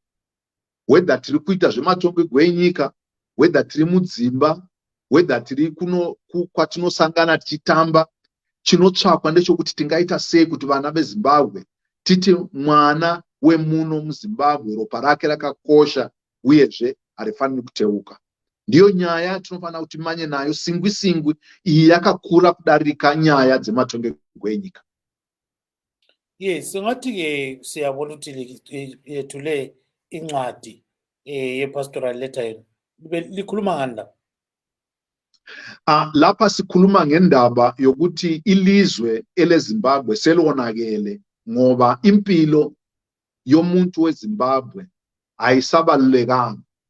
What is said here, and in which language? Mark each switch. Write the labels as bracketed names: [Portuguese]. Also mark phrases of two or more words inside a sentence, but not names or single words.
[Shona] Whether tiri kuita zvematongogwe enyika, whether tiri mudzimba, whether tiri kwatinosangana tichitamba, chinotsvakwa ndechekuti tingaita sei kuti vana veZimbabwe titi mwana wemuno muZimbabwe ropa rake rakakosha uyezve harifaniri kuteuka. Ndiyo nyaya tinofanira kuti manye nayo singwi singwi, iyi yakakura kudarika nyaya dzematongogwe enyika. [North Ndebele] Yes, singathi ke siyabona ukuthi yethule incwadi ye- [English] pastoral letter [North Ndebele] likhuluma ngani la? Lapha sikhuluma ngendaba yokuthi ilizwe eleZimbabwe selonakele ngoba impilo yomuntu weZimbabwe ayisabalulekanga.